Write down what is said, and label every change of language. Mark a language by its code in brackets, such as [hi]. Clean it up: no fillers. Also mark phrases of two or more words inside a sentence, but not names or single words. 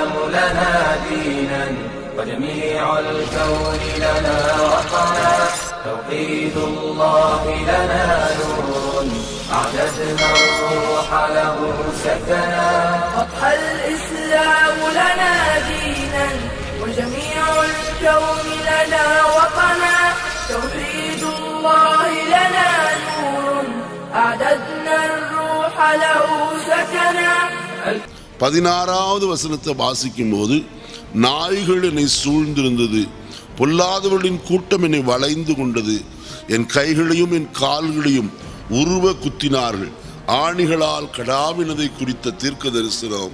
[ar] لنا دينا وجميع الكون لنا وطنا توحيد الله لنا نور أعددنا الروح له سكنا أضحى الإسلام لنا دينا وجميع الكون لنا وطنا توحيد الله لنا نور أعددنا الروح له سكنا [ta] 16வது வசனத்தை வாசிக்கும் போது நாய்கள் என்னை சூழ்ந்திருந்தது, பொல்லாதவர்களின் கூட்டம் என்னை வளைந்து கொண்டது, என் கைகளையும் என் கால்களையும் உருவ குத்தினார்கள், ஆணிகளால் கடாவினதை குறித்த தீர்க்க தரிசனம்.